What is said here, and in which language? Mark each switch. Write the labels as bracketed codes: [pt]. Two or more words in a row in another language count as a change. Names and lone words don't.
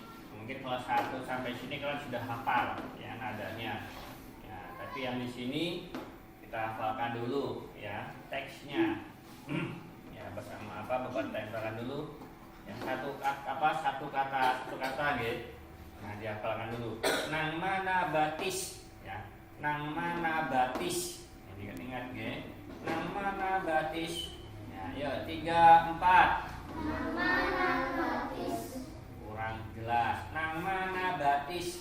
[id] Mungkin kelas 1 sampai sini kalian sudah hafal ya nadanya. Ya, tapi yang di sini kita hafalkan dulu ya teksnya. Ya, bersama Bapak tempelkan dulu. Yang satu kata gitu. Nah, dihafalkan dulu. [bjn] Nang mana batis [id] ya. [bjn] Nang mana batis. [id] Jadi ingat gitu. [bjn] Nang mana batis. Ya, 3, 4. Nang mana batis. [id] Kurang jelas. [bjn] Nang mana batis.